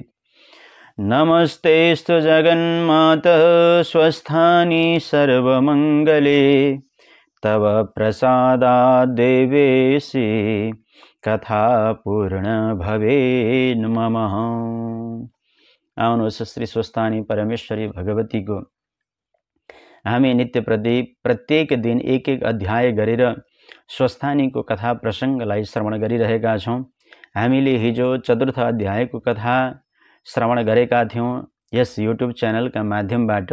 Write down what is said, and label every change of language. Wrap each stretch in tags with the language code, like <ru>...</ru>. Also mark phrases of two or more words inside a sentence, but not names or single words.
<sa>नमस्तेस्तु जगन्मातः स्वस्थानि सर्वमङ्गले तव प्रसादाद् देवेशि कथा पूर्ण भवेन् मम।</sa> <ne>आउनुहोस् श्री स्वस्थानी परमेश्वरी भगवती को हामी नित्य प्रत्येक दिन एक एक अध्याय गरेर स्वस्थानी को कथा प्रसङ्गलाई श्रवण गरिरहेका छौं। हामीले हिजो चतुर्थ अध्यायको कथा श्रवण गरेका थियौं यस</ne> <en>YouTube channel</en> <ne>माध्यमबाट।</ne>